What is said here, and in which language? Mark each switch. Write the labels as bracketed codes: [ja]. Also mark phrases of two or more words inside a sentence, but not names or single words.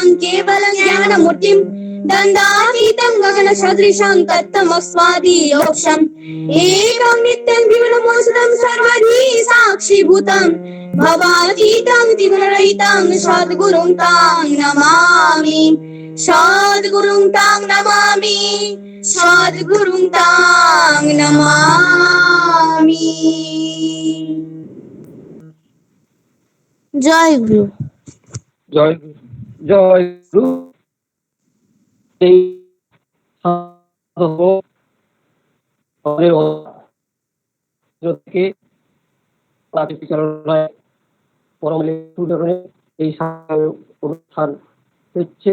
[sa] केवलं ज्ञानमूर्तिं दण्डातीतं गगनसदृशं तत्तमस्वादियोक्षम् एकं नित्यं जीवनमोषधं सर्वधी साक्षीभूतं भवातीतं त्रिगुणरहितं सद्गुरुं तां नमामि सद्गुरुं तां नमामि सद्गुरुं तां नमामि जय गुरु [bn] জয় গুরু। জয় গুরু। এই সাধক আমাদের অন্তর থেকে প্রাকৃতিক চালনায় পরম লেখনে এই অনুষ্ঠান হচ্ছে।